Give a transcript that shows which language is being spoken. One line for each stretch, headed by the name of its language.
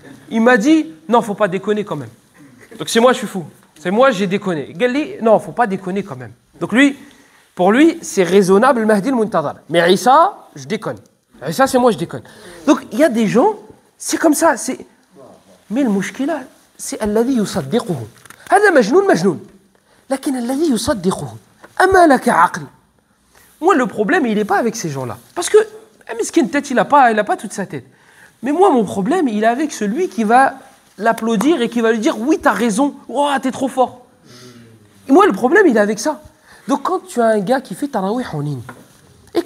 French: Il m'a dit non, faut pas déconner quand même. Donc c'est moi je suis fou. C'est moi j'ai déconné.
Arabic: قال لي
French: non, faut pas déconner quand même. Donc lui, pour lui, c'est raisonnable le Mahdi al-Muntadhar. Mais Isa, je déconne. Isa, c'est moi je déconne. Donc il y a des gens, c'est comme ça, c'est mais le mushkila, c'est
Arabic: alladhi yusaddiquhu. هذا مجنون. لكن الذي يصدقه أما لك عقل.
French: Moi, le problème, il n'est pas avec ces gens-là. Parce que, miskin tête, il n'a pas toute sa tête. Mais moi, mon problème, il est avec celui qui va l'applaudir et qui va lui dire « Oui, t'as raison. Oh, t'es trop fort. » Et moi, le problème, il est avec ça. Donc, quand tu as un gars qui fait tarawih en ligne, et